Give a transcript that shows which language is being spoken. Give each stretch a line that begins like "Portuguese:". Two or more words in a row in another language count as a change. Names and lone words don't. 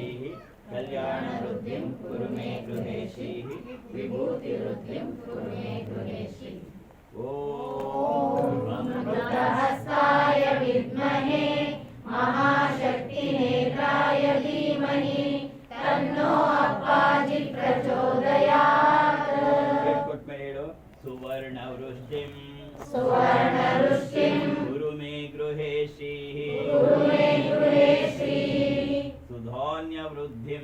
Sanskrit: ಕಲ್ಯಾಣ ವೃದ್ಧಿಂ ಗುರುಮೇ ಗೃಹೇಶಿ. ವಿಭೂತಿ ವೃದ್ಧಿಂ ಕುರುಮೇ ಗೃಹೇಶಿ. ಓಂ ಅಮೃತಹಸ್ತಾಯ ವಿದ್ಮಹೇ ಮಹಾಶಕ್ತಿ ನೇತ್ರಾಯ ಧೀಮಹಿ ತನ್ನೋ ಅಪ್ಪಾಜಿ ಪ್ರಚೋದಯಾತ್.
Kannada: ಹೇಳ್ಕೊಟ್ಮೇಲೆ ಹೇಳು,
Sanskrit: ಸುವರ್ಣ ವೃಷ್ಟಿಂ ಸುವರ್ಣ ವೃಷ್ಟಿಂ ಗುರುಮೇ ಗೃಹೇಶಿ. ಕುರುಮೇ ಗೃಹೇಶಿ. ಸುಧಾನ್ಯ ವೃದ್ಧಿಂ